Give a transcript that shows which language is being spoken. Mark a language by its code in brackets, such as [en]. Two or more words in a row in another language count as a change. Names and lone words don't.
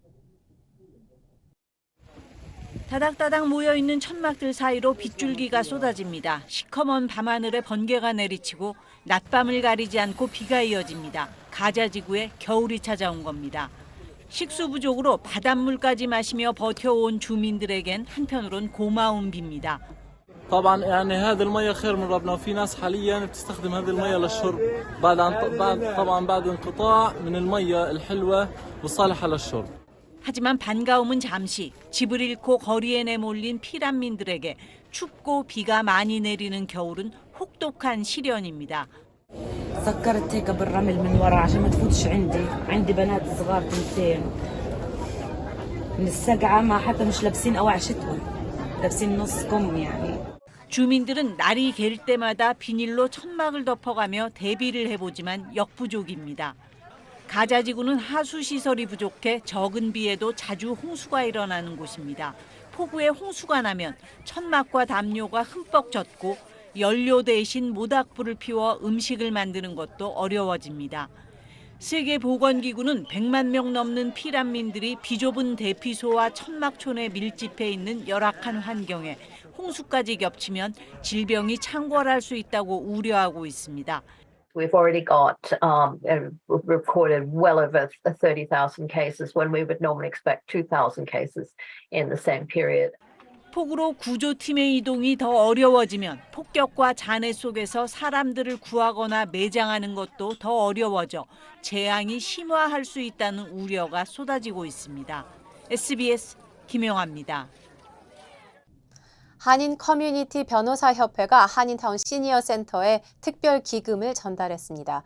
[ko] 다닥다닥 모여있는 천막들 사이로 빗줄기가 쏟아집니다. 시커먼 밤하늘에 번개가 내리치고 낮밤을 가리지 않고 비가 이어집니다. 가자 지구에 겨울이 찾아온 겁니다. 식수 부족으로 바닷물까지 마시며 버텨온 주민들에겐 한편으론 고마운 비입니다. [ar] طبعا يعني هذه المية خير من ربنا وفي ناس حاليا بتستخدم هذه المية للشرب بعد انقطاع من المية الحلوة والصالحة للشرب. [ko] 하지만 반가움은 잠시. 집을 잃고 거리에 내몰린 피난민들에게 춥고 비가 많이 내리는 겨울은 혹독한 시련입니다. [ar] سكرت هيك بالرمل من ورا عشان ما تفوتش عندي بنات صغار تنتين من السقعة ما حتى مش لابسين أواعي شتوي لابسين نص كم يعني. [ko] 주민들은 날이 갤 때마다 비닐로 천막을 덮어가며 대비를 해보지만 역부족입니다. 가자 지구는 하수 시설이 부족해 적은 비에도 자주 홍수가 일어나는 곳입니다. 폭우에 홍수가 나면 천막과 담요가 흠뻑 젖고 연료 대신 모닥불을 피워 음식을 만드는 것도 어려워집니다. 세계보건기구는 100만 명 넘는 피난민들이 비좁은 대피소와 천막촌에 밀집해 있는 열악한 환경에 홍수까지 겹치면 질병이 창궐할 수 있다고 우려하고 있습니다. [en] We've already got recorded well over 30,000 cases when we would normally expect 2,000 cases in the same period. [ko] 폭우로 구조팀의 이동이 더 어려워지면 폭격과 잔해 속에서 사람들을 구하거나 매장하는 것도 더 어려워져 재앙이 심화할 수 있다는 우려가 쏟아지고 있습니다. SBS 김영아입니다. 한인 커뮤니티 변호사협회가 한인타운 시니어 센터에 특별 기금을 전달했습니다.